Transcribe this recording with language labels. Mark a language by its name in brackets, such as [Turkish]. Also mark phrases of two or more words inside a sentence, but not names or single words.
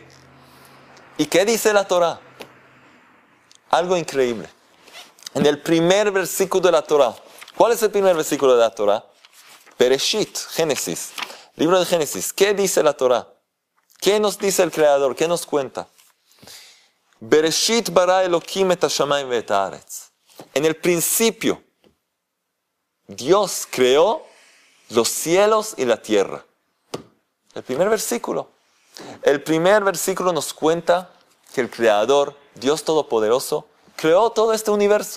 [Spanish] ¿Y qué dice la Torá? Algo increíble. En el primer versículo de la Torá, ¿cuál es el primer versículo de la Torá? Bereshit, Génesis, libro de Génesis. ¿Qué dice la Torá? ¿Qué nos dice el Creador? ¿Qué nos cuenta? [Hebrew] בראשית ברא אלהים את השמים ואת הארץ. [Spanish] En el principio, Dios creó los cielos y la tierra. El primer versículo. El primer versículo nos cuenta que el Creador, Dios Todopoderoso, creó todo este universo.